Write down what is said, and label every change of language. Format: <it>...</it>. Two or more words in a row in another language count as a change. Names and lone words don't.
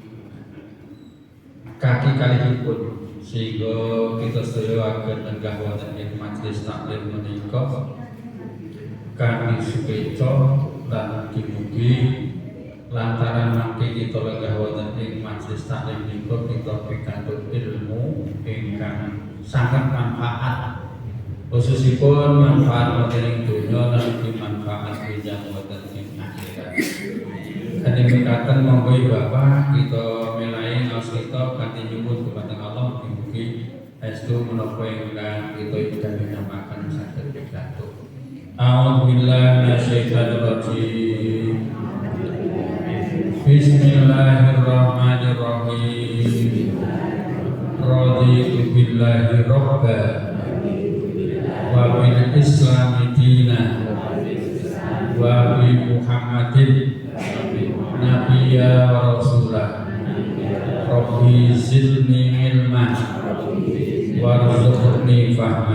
<jv>kaki kalihipun sehingga kita sedaya akan nenggah wonten ing majelis taklim menika kanthi sukeca lan mugi lantaran mangke kita lenggah wonten ing majelis taklim menika kita pikantuk ilmu ingkang sangat manfaat, khususipun manfaat wonten ing donya lan manfaat pinjang wonten ing akhirat. Kanthi mekaten monggo Bapak kita milai ngaos kita kanthi nyuwun dumateng Allah mugi estu menapa ingkang kita ibadah namaken saged pikantuk.</jv> <ar>أعوذ بالله من الشيطان الرجيم. بسم الله الرحمن الرحيم. رضيت بالله ربا وبالإسلام دينا وبمحمد نبيا ورسولا. رب زدني علما وارزقني فهما.</ar>